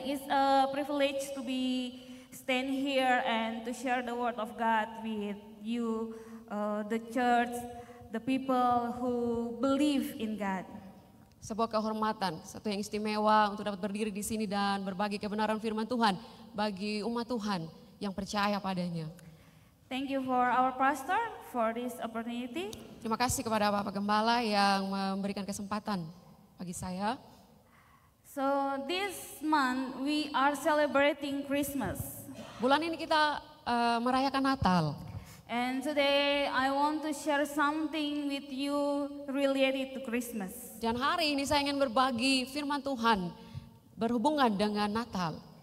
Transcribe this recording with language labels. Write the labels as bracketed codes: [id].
[en] It's a privilege to be stand here and to share the word of God with you, the church, the people who believe in God. [id] Sebuah kehormatan, satu yang istimewa untuk dapat berdiri di sini dan berbagi kebenaran firman Tuhan bagi umat Tuhan yang percaya padanya. [en] Thank you for our pastor for this opportunity. [id] Terima kasih kepada Bapak Gembala yang memberikan kesempatan bagi saya. [en] So this month we are celebrating Christmas. [id] Bulan ini kita merayakan Natal. [en] And today I want to share something with you related to Christmas. [id] Dan hari ini saya ingin berbagi firman Tuhan berhubungan dengan Natal.